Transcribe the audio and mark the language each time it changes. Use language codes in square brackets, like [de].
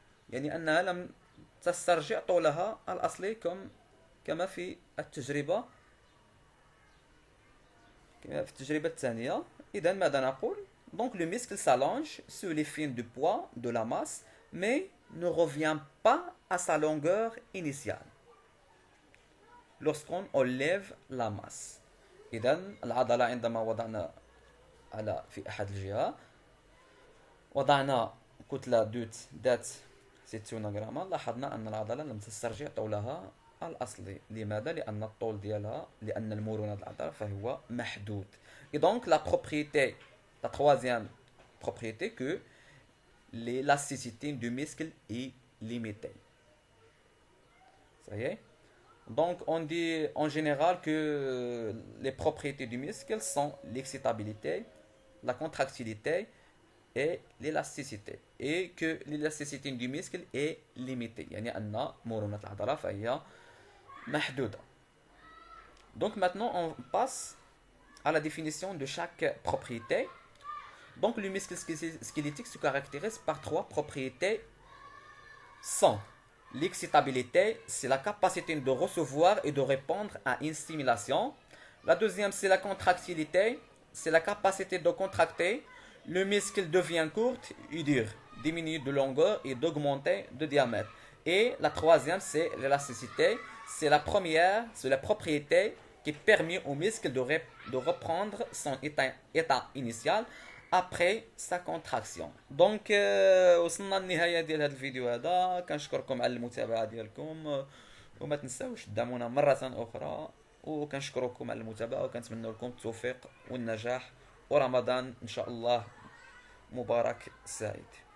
[ar] يعني أنها لم تسترجع طولها الأصلي كما في التجربة الثانية. إذا ماذا نقول؟ [fr] Donc le muscle s'allonge sous l'effet du poids de la masse mais ne revient pas à sa longueur initiale lorsqu'on enlève la masse. [ar] إذا العضلة عندما وضعنا في أحد الجهة وضعنا كتلة ذات 60 غراما لاحظنا أن العضلة لم تسترجع طولها الأصلي. لماذا؟ لأن المرونة العضلة فهو محدود. [fr] Et donc la troisième propriété que l'élasticité du muscle est limitée. Ça y est. Donc on dit en général que les propriétés du muscle sont l'excitabilité, la contractilité et l'élasticité, et que l'élasticité du muscle est limitée. [ar] يعني أن مرونة العضلة فهي محدودة. [fr] Donc maintenant on passe à la définition de chaque propriété. Donc le muscle squelettique se caractérise par 3 propriétés sont l'excitabilité, c'est la capacité de recevoir et de répondre à une stimulation. La deuxième, c'est la contractilité, c'est la capacité de contracter. Le muscle devient court et dur, diminue de longueur et d'augmenter de diamètre. Et la troisième, c'est l'élasticité, c'est la propriété qui permet au muscle de reprendre son état initial après sa contraction. [ar] Donc وصلنا للنهايه ديال هذا الفيديو هذا. كنشكركم على المتابعه ديالكم وما تنساوش تدعمونا مره اخرى وكنشكركم على المتابعه وكنتمنى لكم التوفيق والنجاح ورمضان ان شاء الله مبارك سعيد.